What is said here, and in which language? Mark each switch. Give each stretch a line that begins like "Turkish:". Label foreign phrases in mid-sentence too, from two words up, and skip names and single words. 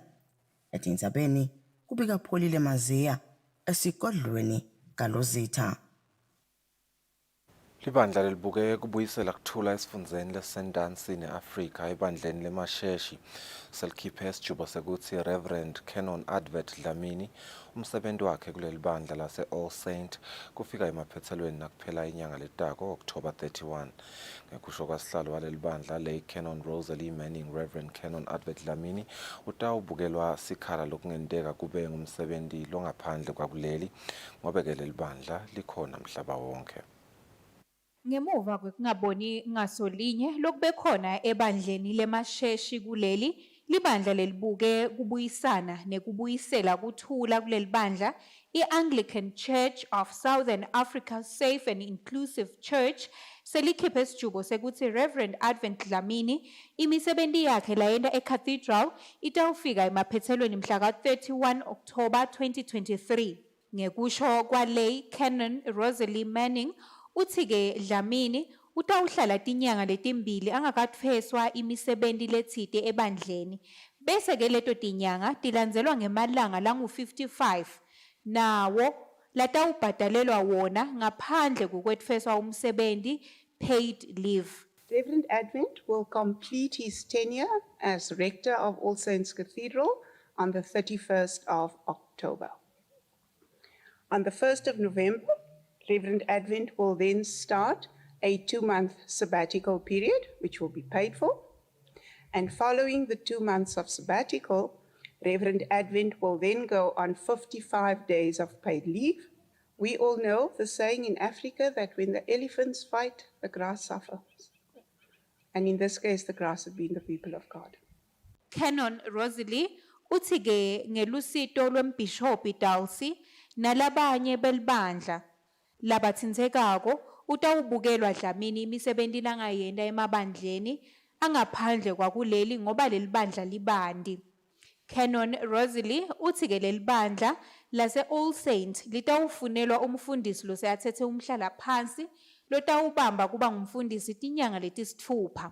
Swati: Etindzabeni kubika Pholile Maziya esigodlweni kaLozitha. Libandla lelibuke kubuyisela kuthula esifundeni leSendansi neAfrika ebandleni leMasheshi selikhiphe isijubo sekuthi Reverend Canon Advert Dlamini umsebenzi wakhe kuleli bandla lase All Saint kufika emaphethelweni nakuphela inyanga letako October 31. Ngekusho kwasihlalo waleli bandla le Canon Rosalie Manning Reverend Canon Advert Dlamini utawubukelwa sikhala lokungenteka kube ngumsebenzi longaphandle kwakuleli ngoba ke leli bandla likhona mhlaba wonke. Ngemuva kwekungaboni ngasolinye lokubekhona ebandleni leMasheshi kuleli libandla lelibuke kubuyisana nekubuyisela kuthula kuleli bandla i-Anglican Church of Southern Africa Safe and Inclusive Church selikhiphe isijubo sekuthi Reverend Advent Dlamini imisebenzi yakhe layenda eCathedral itawufika emaphethelweni mhla ka-31 October 2023. Ngekusho kwalei Canon Rosalie Manning uthi-ke Dlamini utawuhlala tinyanga letimbili angakathweswa imisebenzi letsite ebandleni bese-ke leto tinyanga tilandzelwa ngemalanga langu-55 nawo latawubhadalelwa wona ngaphandle kokwetfeswa umsebenzi
English: paid leave. Reverend Advent will complete his tenure as rector of All Saints Cathedral on the 31st of October. On the 1st of November, Reverend Advent will then start a 2-month sabbatical period, which will be paid for. And following the 2 months of sabbatical, Reverend Advent will then go on 55 days of paid leave. We all know the saying in Africa that when the elephants fight, the grass suffers. And in this case, the grass had been the people of God.
Swati: Canon Rosalie uthi ke ngelusito lwembishophi Dalsey nalabanye belibandla labathintekako utawubukelwa dlamini imisebenti langayenda emabandleni angaphandle kwakuleli ngoba leli bandla libandi. Canon Rosalie uthi ke leli bandla lase All Saints litawufunelwa umfundisi loseyathethe umhlala phansi lotawubamba kuba ngumfundisi tinyanga letisithupha.